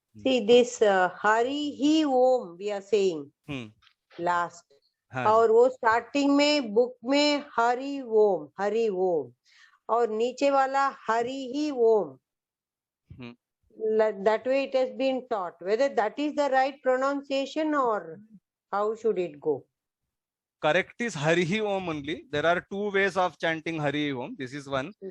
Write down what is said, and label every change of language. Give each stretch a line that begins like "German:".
English: See this Hari Hi Om we are saying last.
Hindi: हाँ, और वो स्टार्टिंग में बुक में हरि ओम, हरि ओम, और नीचे वाला हरि ही ओम.
English: That way it has been taught. Whether that is the right pronunciation or how should it go? correct is Hari Hi Om only. There are two ways of chanting Hari Hi Om. This is one.